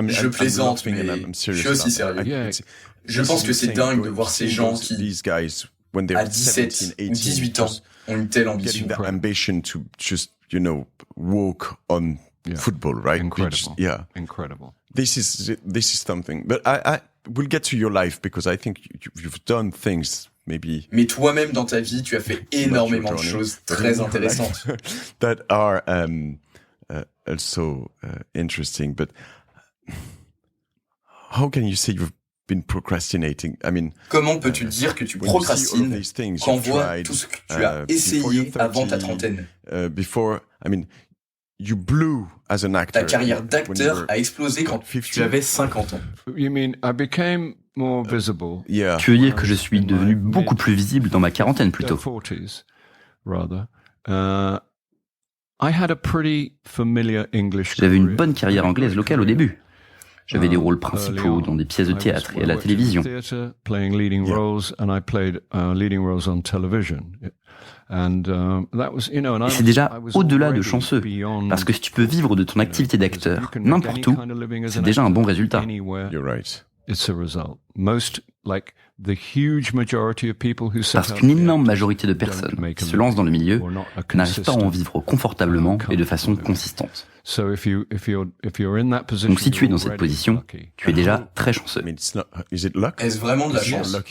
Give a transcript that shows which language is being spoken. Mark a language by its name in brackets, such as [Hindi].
[French] Je plaisante, mais je suis aussi sérieux. Je pense que c'est dingue de voir ces gens qui, à 17 ou 18 ans, ont une telle ambition. [English] Getting that ambition to just, walk on football, right? Incredible. Incredible. This is something. But I will get to your life because I think you've done things maybe. [French] Mais toi-même dans ta vie, tu as fait énormément de choses très intéressantes. [English] That are also interesting, but how can you say you've been procrastinating? I mean, [French] comment peux-tu dire que tu procrastines quand on voit tout ce que tu as essayé avant ta trentaine? [English] Before, I mean, you blew as an actor. [French] Ta carrière d'acteur a explosé quand tu avais 50 ans. [English] You mean I became more visible? Yeah. [French] Tu veux dire que je suis devenu beaucoup plus visible dans ma quarantaine plutôt? [English] 40s, rather. I had a pretty familiar English career. [French] J'avais une bonne carrière anglaise locale au début. J'avais des rôles principaux dans des pièces de théâtre et à la télévision. [English] Playing leading roles, and I played leading roles on television. And that was, you know, and [French] Et c'est déjà au-delà de chanceux, parce que si tu peux vivre de ton activité d'acteur n'importe où, c'est déjà un bon résultat. [English] You're right. It's a result. Most, like the huge majority of people who set [French] Parce qu'une énorme majorité de personnes qui se lancent dans le milieu n'arrivent pas à en vivre confortablement et de façon consistante. Donc si tu es dans cette position, tu es déjà très chanceux. Est-ce vraiment de la chance?